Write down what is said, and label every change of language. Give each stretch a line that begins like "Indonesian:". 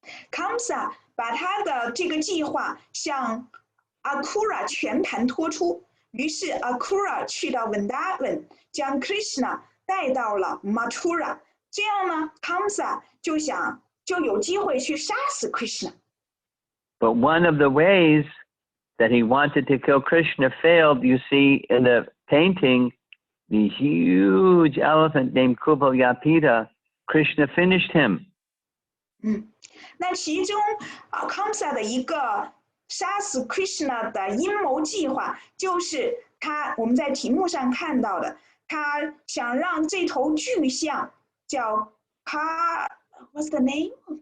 Chinese: Kamsa 把他的这个计划向 Akrura 全盘托出，于是 Akrura 去到 Vrindavan， 将 Krishna 带到了 Mathura。这样呢 ，Kamsa 就有机会去杀死 Krishna。
English: But one of the ways that he wanted to kill Krishna failed. You see in the painting, the huge elephant named Kuvalyapita, Krishna finished him.
Chinese: 那其中Kamsa 的一个杀死 Krishna 的阴谋计划，就是我们在题目上看到的，他想让这头巨象叫
English: What's the name?